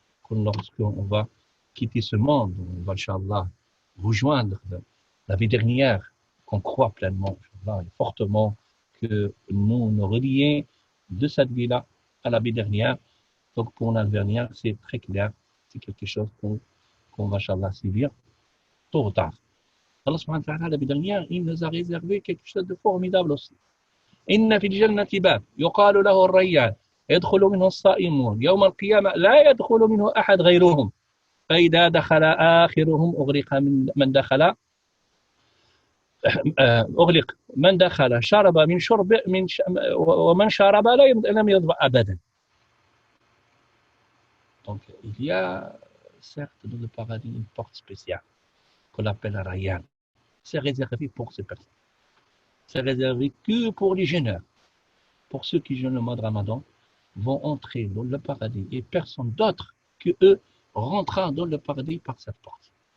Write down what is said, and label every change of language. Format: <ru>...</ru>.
<fr>Lorsqu'on va quitter ce monde, on va, Inch'Allah, rejoindre la vie dernière, qu'on croit pleinement, Inch'Allah, et fortement, que nous relions de cette vie-là à la vie dernière. Donc, pour la vie dernière, c'est très clair, c'est quelque chose qu'on va, Inch'Allah, subir tôt ou tard. Allah subhanahu wa ta'ala, la vie dernière, il nous a réservé quelque chose de formidable aussi.</fr> <ar>إن في الجنة باب يقال له الريان يدخل منه الصائمون يوم القيامة لا يدخل منه أحد غيرهم فإذا دخل آخرهم أغلق من دخل شرب من شرب ومن شرب لم يظمأ أبدا.</ar> <fr>Donc il y a certes dans le paradis une porte spéciale qu'on appelle Rayyan. C'est réservé pour ces personnes. C'est réservé que pour les jeûneurs. Pour ceux qui jeûnent le mois de Ramadan, vont entrer dans le paradis et personne d'autre que eux rentrera dans le paradis par cette porte.</fr>